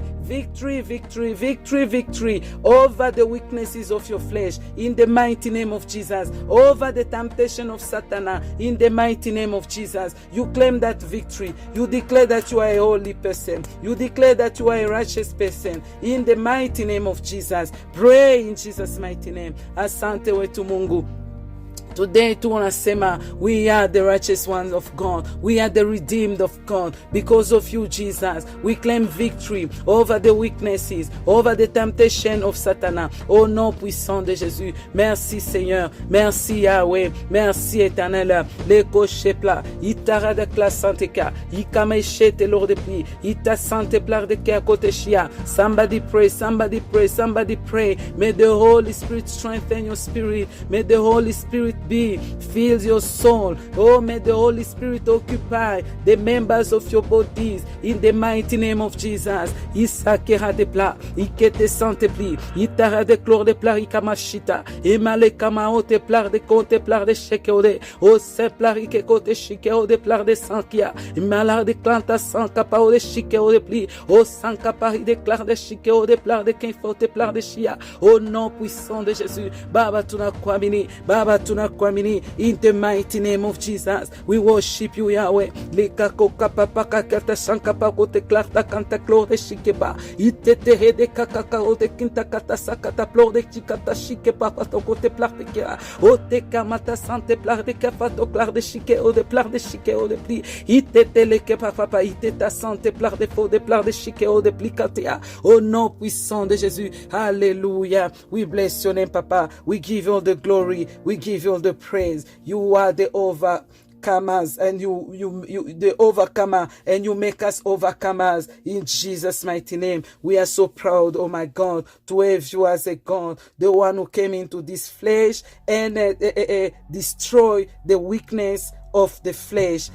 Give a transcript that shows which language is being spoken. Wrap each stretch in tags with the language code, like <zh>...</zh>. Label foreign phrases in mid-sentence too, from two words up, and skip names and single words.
<en>Victory, victory, victory, victory over the weaknesses of your flesh in the mighty name of Jesus. Over the temptation of Satan in the mighty name of Jesus. You claim that victory. You declare that you are a holy person. You declare that you are a righteous person in the mighty name of Jesus. Pray in Jesus' mighty name.</en> <sw>Asante wetu Mungu.</sw> <en>Today tunasema we are the righteous ones of God. We are the redeemed of God. Because of you, Jesus, we claim victory over the weaknesses, over the temptation of Satan.</en> <fr>Au nom puissant de Jésus. Merci Seigneur. Merci Yahweh. Merci Éternel. Les cochers plats. Itara de classe santeka. Ikameshe te lors de prix. Ita sante plar de ke kote shia.</fr> <en>Somebody pray. Somebody pray. Somebody pray. May the Holy Spirit strengthen your spirit. May the Holy Spirit fills your soul. Oh, may the Holy Spirit occupy the members of your bodies in the mighty name of Jesus. Isakera de pla, ikete sante pli, itara de clore de pla ikamashita, emale kamao te plar de konte plar de shekeode, o se plar ike kote shikeo de plar de sankia, malar de klanta sanka pao de shikeo de pli, o sanka pari de clar de shikeo de plar de kenfote plar de shia,</en> <fr>au nom puissant de Jésus.</fr> <sw>Baba tunakuamini, Baba tunakuamini.</sw> <en>In the mighty name of Jesus, we worship you, Yahweh. Lekako kapapaka kata sankapa kote klarta kanta klore shikeba. Itete hede kakaka ode kinta kata sakata plore chikata shikepa pato kote plarte kera. Ote kamata sante plarte kapato klare shike ode plarte shike ode pli. Itete leke papa iteta sante plarte fo de plarte shike ode pli katea.</en> <fr>Au nom puissant de Jésus.</fr> <en>Hallelujah. We bless your name, Papa. We give you all the glory. We give you all the praise. You are the overcomers, and you the overcomer, and you make us overcomers in Jesus' mighty name. We are so proud, oh my God, to have you as a God, the one who came into this flesh and destroy the weakness of the flesh.</en>